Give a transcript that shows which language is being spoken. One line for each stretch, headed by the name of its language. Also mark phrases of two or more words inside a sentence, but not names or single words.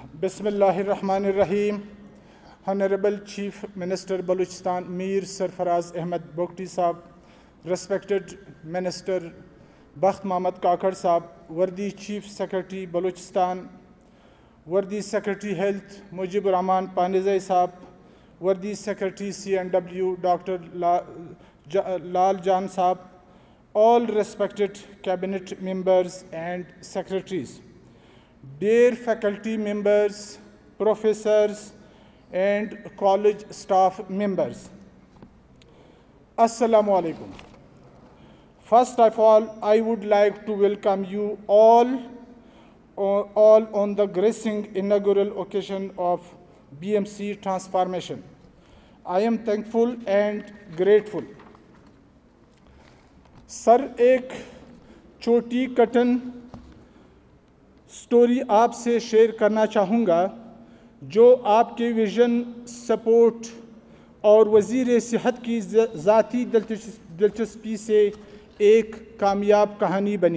Arabic: Bismillahir Rahmanir Rahim.
English: Honorable Chief Minister Balochistan Mir Sarfaraz Ahmed Bogti Sahab, respected Minister Bakht Mohammad Kakar Sahab, Wardi Chief Secretary Balochistan, Wardi Secretary Health Mujibur Rahman Panizai Sahab, Wardi Secretary CNW Dr. Lal Jan Sahab, all respected cabinet members and secretaries, dear faculty members, professors and college staff members.
Arabic: Assalamu alaikum.
English: First of all, I would like to welcome you all on the gracing inaugural occasion of BMC transformation. I am thankful and grateful.
Urdu: سر ایک چھوٹی کٹن سٹوری آپ سے شیئر کرنا چاہوں گا جو آپ کے
English: vision support
Urdu: اور وزیر صحت کی ذاتی دلچسپی سے ایک کامیاب کہانی بنی.